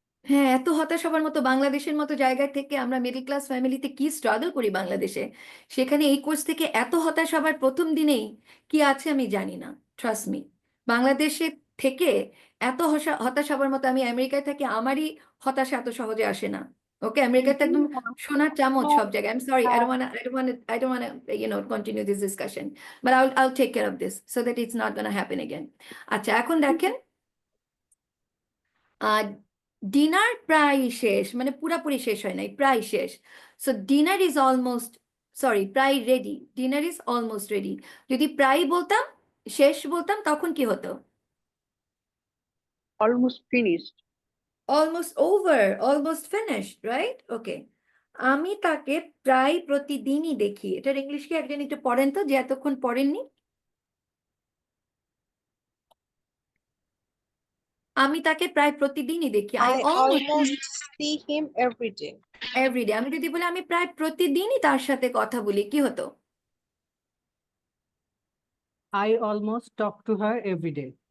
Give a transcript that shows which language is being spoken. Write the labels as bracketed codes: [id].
[bn] হ্যাঁ, এত হতাশ হবার মতো, বাংলাদেশের মতো জায়গা থেকে আমরা মিডল ক্লাস ফ্যামিলিতে কি স্ট্রাগল করি বাংলাদেশে, সেখানে এই কোর্স থেকে এত হতাশ হবার প্রথম দিনেই কি আছে আমি জানি না। ট্রাস্ট মি, বাংলাদেশে থেকে এত হতাশ হবার মতো, আমি আমেরিকায় থাকি, আমারই হতাশা এত সহজে আসে না। ওকে, আমেরিকাতে একদম সোনার চামচ সব জায়গায়। [en] I am sorry, I don't wanna continue this discussion, but I'll take care of this so that it's not gonna happen again. [bn] আচ্ছা, এখন দেখেন, ডিনার প্রায় শেষ, মানে পুরাপুরি শেষ হয় নাই, প্রায় শেষ। [en] So dinner is almost, sorry, প্রায় ready, dinner is almost ready. [bn] যদি প্রায় বলতাম, শেষ বলতাম, তখন কি হতো? [en] Almost finished. Almost over, almost finished, right? Okay, [bn] আমি তাকে প্রায় প্রতিদিনই দেখি। এটার ইংলিশ কি একজন একটু পড়েন তো, যে এতক্ষণ পড়েননি? আমি তাকে প্রায় প্রতিদিনই দেখি, I [en] I almost almost see him every day. Everyday. [bn] আমি যদি বলি আমি প্রায় প্রতিদিনই তার সাথে কথা বলি, কি হতো? [en] I almost talk to her every day.